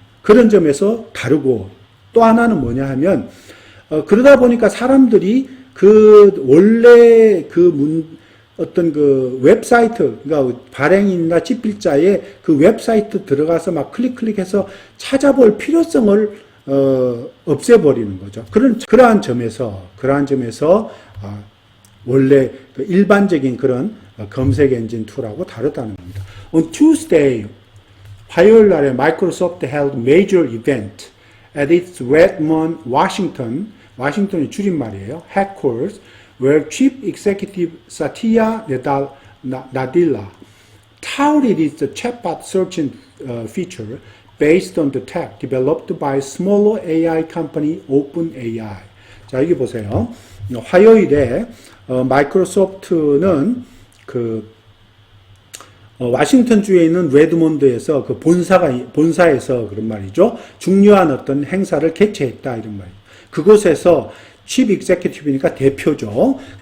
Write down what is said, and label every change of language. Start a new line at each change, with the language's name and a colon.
Korean: 그런 점에서 다르고, 또 하나는 뭐냐 하면, 그러다 보니까 사람들이 원래 어떤 웹사이트, 그러니까 발행인이나 집필자의 그 웹사이트 들어가서 막 클릭해서 찾아볼 필요성을, 없애버리는 거죠. 그러한 점에서, 원래 일반적인 그런 검색 엔진 툴하고 다르다는 겁니다.
English: On Tuesday,
Korean: 화요일 날에 마이크로소프트
English: held major event at its Redmond, Washington
Korean: 의 줄임말이에요.
English: headquarters, where Chief Executive Satya Nadella touted its chatbot search feature based on the tech developed by smaller AI company OpenAI.
Korean: 자, 여기 보세요. 화요일에 마이크로소프트는 워싱턴 주에 있는 레드몬드에서 본사에서 그런 말이죠. 중요한 어떤 행사를 개최했다 이런 말이에요. 그곳에서 칩 익제큐티브니까 대표죠.